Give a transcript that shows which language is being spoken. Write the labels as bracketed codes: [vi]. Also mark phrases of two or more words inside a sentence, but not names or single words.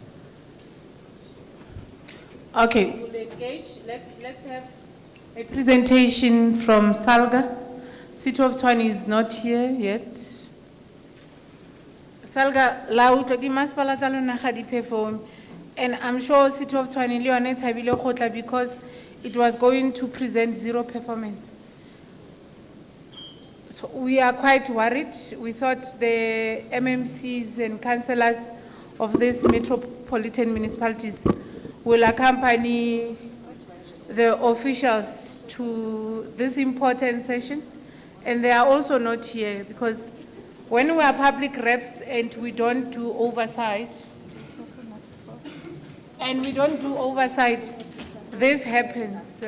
[en] Okay, we'll engage. Let's have a presentation from Salga. City of Tshwane is not here yet. Salga, [tn] la utlwa ke masepala tsa lona ga di perform, [en] and I'm sure City of Tshwane [tn] le yone e thabile go tla [en] because it was going to present zero performance. So we are quite worried. We thought the MMCs and councillors of these metropolitan municipalities will accompany the officials to this important session, and they are also not here because when we are public reps and we don't do oversight, this happens.